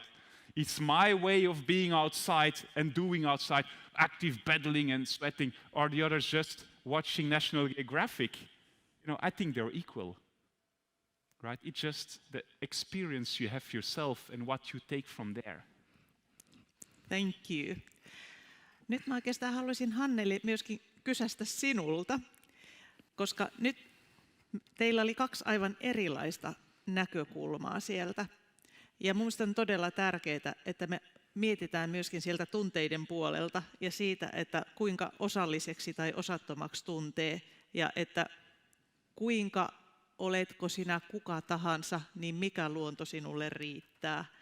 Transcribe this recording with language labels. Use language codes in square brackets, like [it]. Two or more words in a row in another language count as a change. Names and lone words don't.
[en] It's my way of being outside and doing outside, active paddling and sweating. Are the others just watching National Geographic? You know, I think they're equal, right? It's just the experience you have yourself and what you take from there. Thank you. [fi] Nyt mä oikeastaan haluaisin, Hanneli, myöskin kysästä sinulta, koska nyt teillä oli 2 aivan erilaista näkökulmaa sieltä. Ja mun mielestä on todella tärkeää, että me mietitään myöskin sieltä tunteiden puolelta ja siitä, että kuinka osalliseksi tai osattomaksi tuntee ja että kuinka oletko sinä kuka tahansa, niin mikä luonto sinulle riittää.